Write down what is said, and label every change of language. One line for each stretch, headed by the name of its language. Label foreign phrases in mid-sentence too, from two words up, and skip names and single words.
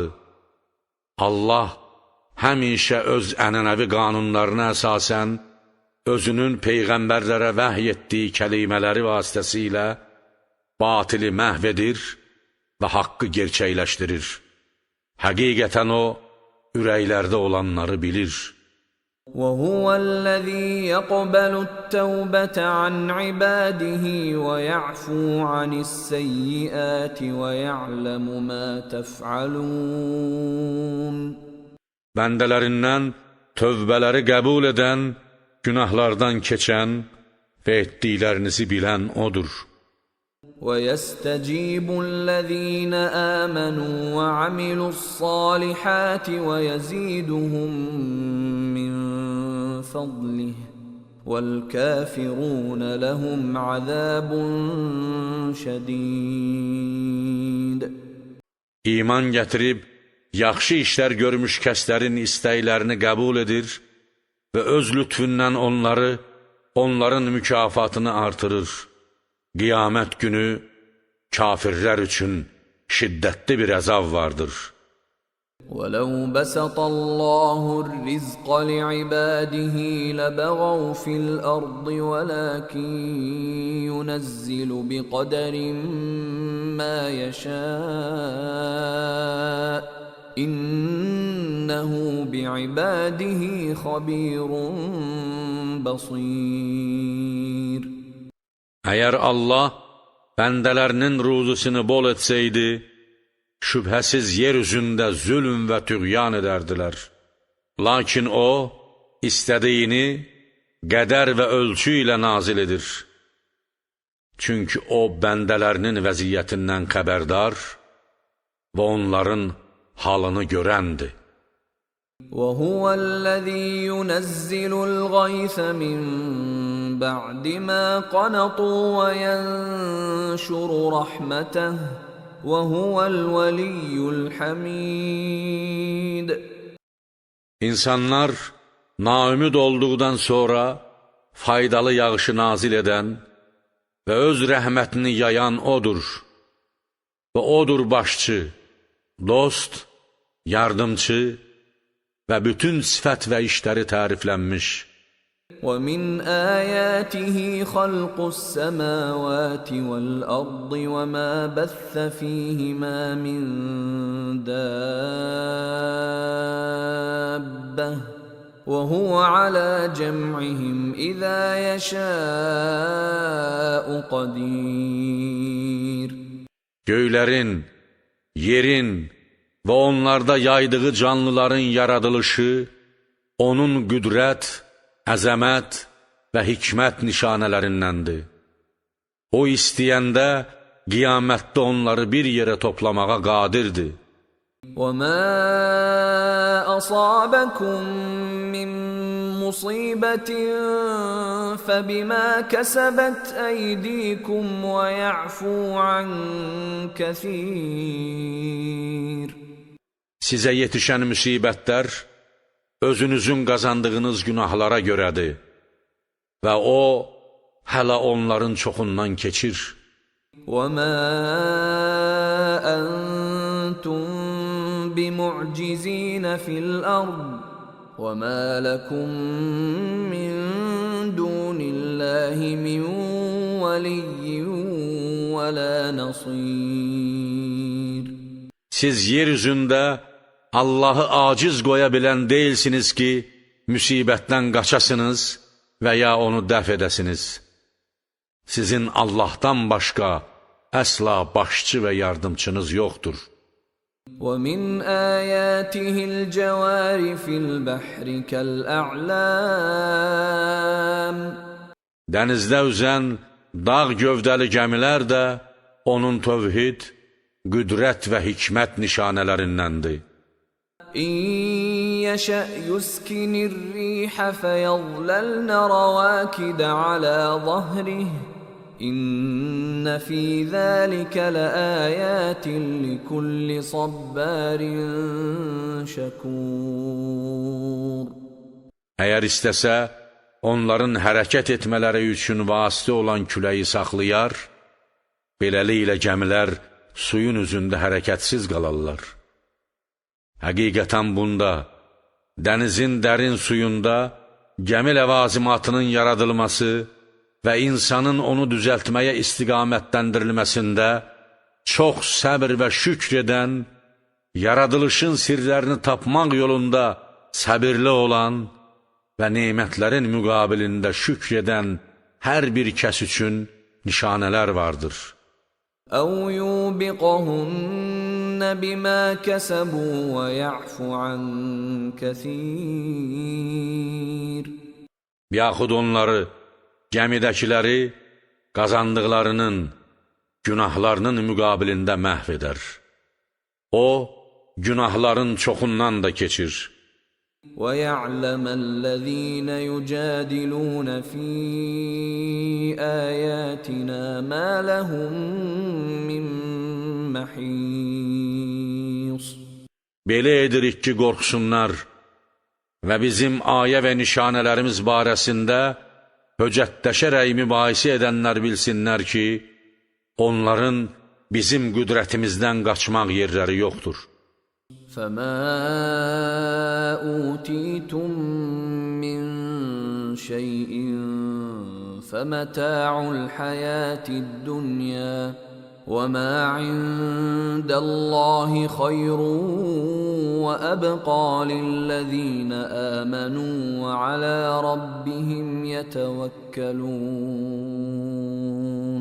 Azerbaijani: Allah həmişə öz ənənəvi qanunlarına əsasən özünün peyğəmbərlərə vəhy etdiyi kəlimələri vasitəsilə batili məhv edir və haqqı gerçəkləşdirir. Həqiqətən o, ürəklərdə olanları bilir.
Arabic: وَهُوَ الَّذِي يَقْبَلُ التَّوْبَةَ عَنْ عِبَادِهِ وَيَعْفُو عَنِ السَّيِّئَاتِ وَيَعْلَمُ مَا تَفْعَلُونَ.
Azerbaijani: Bəndələrindən tövbələri qəbul edən, günahlardan keçən və etdiklərinizi bilən odur.
Arabic: وَيَسْتَجِيبُ الَّذِينَ آمَنُوا وَعَمِلُوا الصَّالِحَاتِ وَيَزِيدُهُم مِّن فَضْلِهِ وَالْكَافِرُونَ لَهُمْ عَذَابٌ شَدِيدٌ.
Azerbaijani: İman gətirib, yaxşı işlər görmüş kəslərin istəklərini qəbul edir və öz lütfündən onların mükafatını artırır. Qiyamət günü kafirlər üçün şiddətli bir əzab vardır.
Arabic: وَلَوْ بَسَطَ اللَّهُ الرِّزْقَ لِعِبَادِهِ لَبَغَوْا فِي الْأَرْضِ وَلَكِنْ يُنَزِّلُ بِقَدَرٍ مَا يَشَاءُ إِنَّهُ بِعِبَادِهِ خَبِيرٌ بَصِيرٌ.
Azerbaijani: Əgər Allah bəndələrinin ruzusunu bol etsəydi, şübhəsiz yer üzündə zülm və tüğyan edərdilər. Lakin o, istədiyini qədər və ölçü ilə nazil edir. Çünki o, bəndələrinin vəziyyətindən xəbərdar və onların halını görəndir.
Arabic: وَهُوَ الَّذِي يُنَزِّلُ الْغَيْثَ مِن بَعْدِ مَا قَنَطُوا وَيَنشُرُ رَحْمَتَهُ وَهُوَ الْوَلِيُّ الْحَمِيدُ.
Azerbaijani: İnsanlar naümid olduqdan sonra faydalı yağışı nazil edən və öz rəhmətini yayan odur. Və odur başçı, dost, yardımcı və bütün sifət və işləri təriflənmiş.
Arabic: وَمِنْ آيَاتِهِ خَلْقُ السَّمَاوَاتِ وَالْأَرْضِ وَمَا بَثَّ فِيهِمَا مِنْ دَابَّةٍ وَهُوَ عَلَى جَمْعِهِمْ إِذَا يَشَاءُ قَدِيرٌ.
Azerbaijani: Göylərin, yerin və onlarda yaydığı canlıların yaradılışı, onun qüdrət, əzəmət və hikmət nişanələrindəndir. O istəyəndə qiyamətdə onları bir yerə toplamağa qadirdir.
Arabic: وَمَا أَصَابَكُم مِّن مُّصِيبَةٍ فَبِمَا كَسَبَتْ أَيْدِيكُمْ وَيَعْفُو عَن كَثِيرٍ.
Azerbaijani: Sizə yetişən müsibətlər özünüzün qazandığınız günahlara görədir və o, hələ onların çoxundan keçir.
Arabic: وَمَا أَنْتُمْ بِمُعْجِزِينَ فِي الْأَرْضِ وَمَا لَكُمْ مِنْ دُونِ اللَّهِ مِنْ وَلِيٍّ وَلَا نَصِيرٍ.
Azerbaijani: Siz yeryüzündə Allahı aciz qoya bilən deyilsiniz ki, müsibətdən qaçasınız və ya onu dəf edəsiniz. Sizin Allahdan başqa əsla başçı və yardımçınız yoxdur.
Arabic: وَمِنْ آيَاتِهِ الْجَوَارِ فِي الْبَحْرِ كَالْأَعْلَامِ.
Azerbaijani: Dənizdə üzən dağ gövdəli gəmilər də onun tövhid, qüdrət və hikmət nişanələrindəndir.
Arabic: إِنْ يَشَأْ يُسْكِنِ الرِّيحَ فَيَظْلَلْنَ رَوَاكِدَ عَلَى ظَهْرِهِ إِنَّ فِي ذَلِكَ لَآيَاتٍ لِكُلِّ صَبَّارٍ شَكُورٍ.
Azerbaijani: Əgər istəsə, onların hərəkət etmələri üçün vasitə olan küləyi saxlayar, beləliklə gəmilər suyun üzündə hərəkətsiz qalarlar. Həqiqətən bunda, dənizin dərin suyunda gəmi ləvazimatının yaradılması və insanın onu düzəltməyə istiqamətləndirilməsində çox səbr və şükr edən, yaradılışın sirlərini tapmaq yolunda səbirli olan və nemətlərin müqabilində şükr edən hər bir kəs üçün nişanələr vardır.
Arabic: أَوْ يُوبِقَهُنَّ بِمَا كَسَبُوا وَيَعْفُ عَنْ كَثِيرٍ.
Azerbaijani: Yaxud onları, gəmidəkiləri qazandıqlarının, günahlarının müqabilində məhv edər. O, günahların çoxundan da keçir.
Arabic: وَيَعْلَمَ الَّذِينَ يُجَادِلُونَ فِي آيَاتِنَا مَا لَهُم مِّن مَّحِيصٍ.
Azerbaijani: Belə edirik ki, qorxsunlar və bizim ayə və nişanələrimiz barəsində höccətləşərək mübahisə edənlər bilsinlər ki, onların bizim qüdrətimizdən qaçmaq yerləri yoxdur.
Arabic: فَمَا أُوتِيتُم مِّن شَيْءٍ فَمَتَاعُ الْحَيَاةِ الدُّنْيَا وَمَا عِندَ اللَّهِ خَيْرٌ وَأَبْقَىٰ لِلَّذِينَ آمَنُوا وَعَلَىٰ رَبِّهِمْ يَتَوَكَّلُونَ.